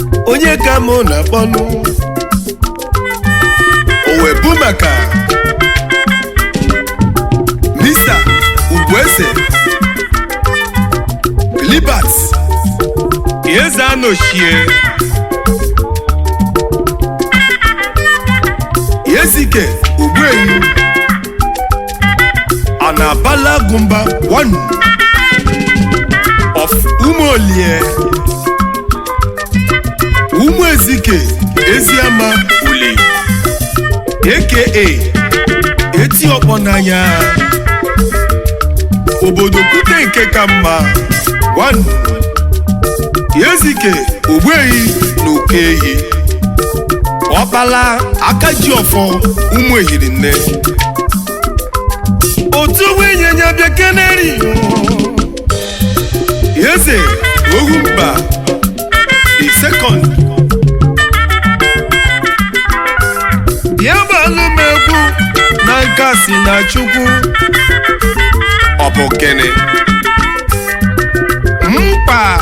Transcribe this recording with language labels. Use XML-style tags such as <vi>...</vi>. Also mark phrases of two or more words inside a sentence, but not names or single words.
<ig>Onye ka mụ na-akpọnụ? O wee bụ maka Mr. Ugwueze Libert Eze Anochie Yezike Ugweyu Anabala Gumba</ig> <en>one of</en> <ig>Umolie Umuezike Eziama Uli A K A Eti Ọkpọ n'anya obodo Kute nke ka mma one Yezike Ogbuehi na Okehi Ọkpala aka ji ọfọ ụmụ ehiri nne Otu nwa ịnyịnya bịa keneri. Eze Ohumba the second. Bịa gbalụ m egwu na nke a si na Chukwu. Ọ bụ gịnị? Mkpa.</ig>